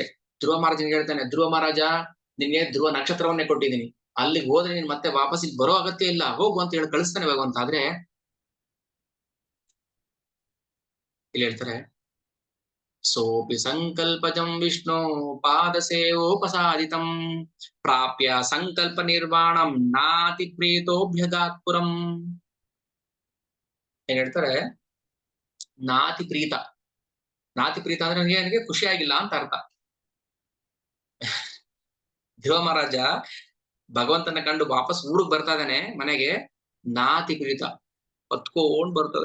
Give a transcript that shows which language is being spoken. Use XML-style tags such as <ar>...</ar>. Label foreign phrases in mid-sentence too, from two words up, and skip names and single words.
<kn>ಧ್ರುವ ಮಹಾರಾಜನಿಗೆ ಹೇಳ್ತಾನೆ, ಧ್ರುವ ಮಹಾರಾಜ ನಿನ್ಗೆ ಧ್ರುವ ನಕ್ಷತ್ರವನ್ನೇ ಕೊಟ್ಟಿದ್ದೀನಿ, ಅಲ್ಲಿಗೆ ಹೋದ್ರೆ ನೀನ್ ಮತ್ತೆ ವಾಪಸ್ ಇಲ್ಲಿ ಬರೋ ಅಗತ್ಯ ಇಲ್ಲ, ಹೋಗು ಅಂತ ಹೇಳಿ ಕಳಿಸ್ತಾನೆ ಭಗವಂತ. ಆದ್ರೆ ಇಲ್ಲಿ ಹೇಳ್ತಾರೆ,</kn> <sa>ಸೋಪಿ ಸಂಕಲ್ಪಜಂ ವಿಷ್ಣು ಪಾದಸೇವೋಪಸಾದಿತಂ ಪ್ರಾಪ್ಯ ಸಂಕಲ್ಪ ನಿರ್ವಾಣಂ ನಾತಿ ಪ್ರೀತೋಭ್ಯಗಾತ್ ಪುರಂ.</sa> <kn>ಏನ್ ಹೇಳ್ತಾರೆ,</kn> <sa>ನಾತಿ ಪ್ರೀತ. ನಾತಿ ಪ್ರೀತ</sa> <kn>ಅಂದ್ರೆ ನನಗೆ ಖುಷಿ ಆಗಿಲ್ಲ ಅಂತ ಅರ್ಥ. ಧ್ರುವ ಮಹಾರಾಜ ಭಗವಂತನ ಕಂಡು ವಾಪಸ್ ಊರಿಗೆ ಬರ್ತಾ ಇದ್ದಾನೆ ಮನೆಗೆ,</kn> <sa>ನಾತಿ ಪ್ರೀತ</sa> <kn>ಹೊತ್ಕೊಂಡ್ ಬರ್ತದೆ.</kn>